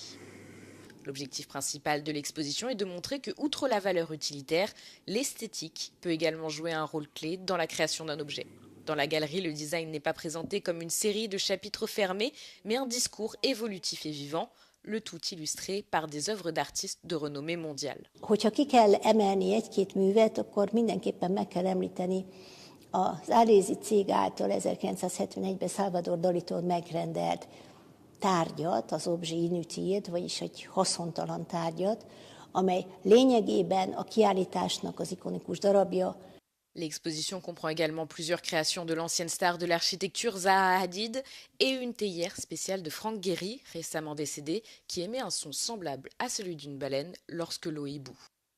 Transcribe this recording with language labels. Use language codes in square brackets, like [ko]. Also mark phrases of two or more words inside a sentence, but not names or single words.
[fr] L'objectif principal de l'exposition est de montrer que, outre la valeur utilitaire, l'esthétique peut également jouer un rôle clé dans la création d'un objet. Dans la galerie, le design n'est pas présenté comme une série de chapitres fermés, mais un discours évolutif et vivant, le tout illustré par des œuvres d'artistes de renommée mondiale. [hu] Hogyha ki kell emelni egy-két művet, akkor mindenképpen meg kell említeni az Alési cég által 1971-ben Salvador Dalitól megrendelt tárgyat, az [fr] objet inutile, [hu] vagyis egy haszontalan tárgyat, amely lényegében a kiállításnak az ikonikus darabja. [fr] L'exposition comprend également plusieurs créations de l'ancienne star de l'architecture Zaha Hadid et une théière spéciale de Frank Gehry, récemment décédé, qui émet un son semblable à celui d'une baleine lorsque l'eau y bout.